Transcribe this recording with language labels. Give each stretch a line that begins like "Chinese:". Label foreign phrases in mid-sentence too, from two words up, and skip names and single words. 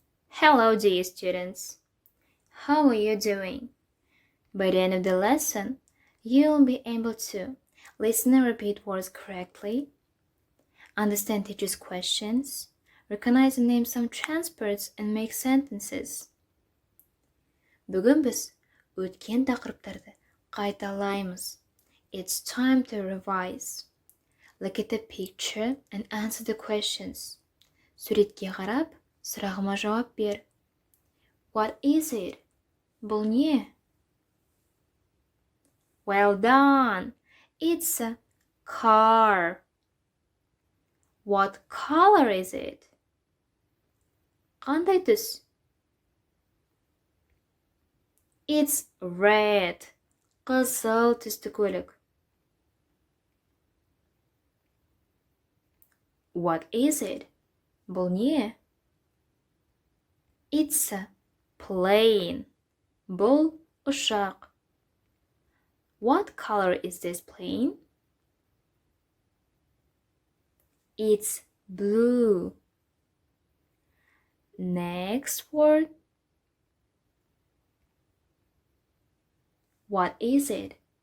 English: Hello, dear students. How are you doing? By the end of the lesson, you'll be able to listen and repeat words correctly, understand teacher's questions, recognize and name some transcripts, and make sentences.
Kazakh: Бүгін біз өткен тақырыптарды қайталаймыз.
English: It's time to revise. Look at the picture and answer the questions.
Kazakh: Суретке қарап, сұрағыма жауап бер.
English: What is it?
Kazakh: Бұл не?
English: Well done. It's a car. What color is it?
Kazakh: Қандай түс?
English: It's red.
Kazakh: Қызыл түсті көлік.
English: What is it?
Kazakh: Бұл не?
English: It's a plane.
Kazakh: Бұл ұшақ.
English: What color is this plane? It's blue. Next word. What is it?